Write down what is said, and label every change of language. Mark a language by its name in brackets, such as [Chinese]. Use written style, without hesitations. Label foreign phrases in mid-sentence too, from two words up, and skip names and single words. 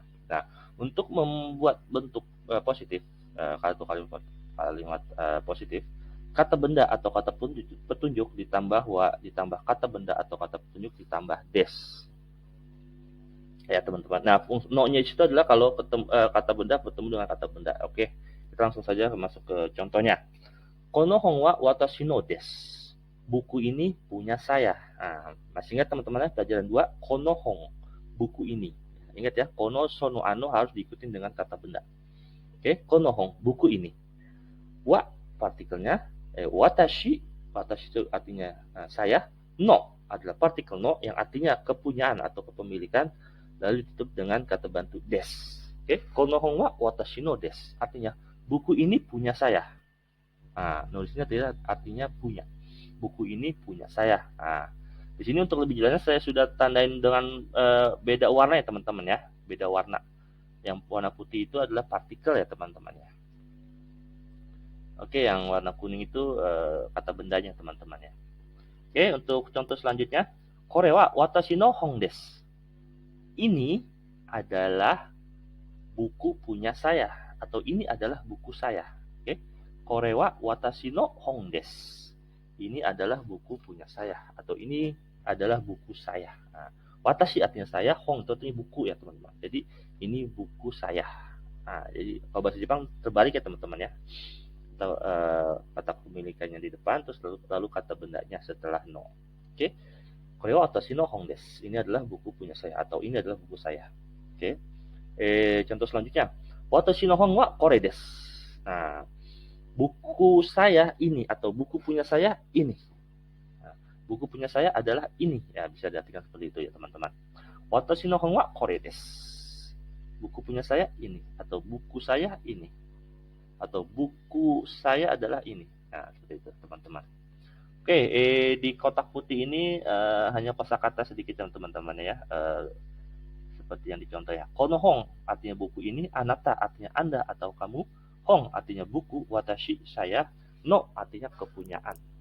[Indonesian] Nah, untuk membuat bentuk positif, kalimat positif, kata benda atau kata petunjuk ditambah ditambah kata benda atau kata petunjuk ditambah des. Ya, teman-teman. Nah, no-nya itu adalah kalau kata benda bertemu dengan kata benda. Oke, kita langsung saja masuk ke contohnya. [Japanese] この本は私のです. [Indonesian] Buku ini punya saya. Nah, masih ingat, teman-teman, pelajaran 2, [Japanese] この本, [Indonesian] buku ini. Ingat ya, kono, sono, ano harus diikutin dengan kata benda. Oke, [Japanese] この本, [Indonesian] buku ini. Wa, partikelnya, watashi itu artinya saya. No adalah partikel no yang artinya kepunyaan atau kepemilikan, lalu ditutup dengan kata bantu des. [Japanese] Oke, この本は私のです. [Indonesian] Artinya buku ini punya saya. Nah, nulisnya tidak artinya punya. Buku ini punya saya. Nah, di sini untuk lebih jelasnya saya sudah tandain dengan beda warna ya, teman-teman ya. Beda warna. Yang warna putih itu adalah partikel ya, teman-teman ya. Oke, yang warna kuning itu kata bendanya, teman-teman ya. Oke, untuk contoh selanjutnya, [Japanese] これは私の本です. [Indonesian] Ini adalah buku punya saya, atau ini adalah buku saya. Oke, [Japanese] これは私の本です. [Indonesian] Ini adalah buku punya saya, atau ini adalah buku saya. Nah, watashi artinya saya, hon itu artinya buku ya, teman-teman. Jadi ini buku saya. Nah, jadi kalau bahasa Jepang terbalik ya, teman-teman ya. Atau kata kepemilikannya di depan, terus lalu kata bendanya setelah no. Oke, [Japanese] これは私の本です. [Indonesian] Ini adalah buku punya saya, atau ini adalah buku saya. Oke, contoh selanjutnya, [Japanese] 私の本はこれです. [Indonesian] Nah, buku saya ini, atau buku punya saya ini. Nah, buku punya saya adalah ini. Ya, bisa diartikan seperti itu ya, teman-teman. [Japanese] 私の本はこれです. [Indonesian] Buku punya saya ini, atau buku saya ini, atau buku saya adalah ini. Nah, seperti itu, teman-teman. Oke, di kotak putih ini hanya kosakata sedikit, teman-teman ya. Seperti yang dicontoh ya. [Japanese] この本 [Indonesian] artinya buku ini, anata artinya Anda atau kamu, hon artinya buku, watashi saya, no artinya kepunyaan.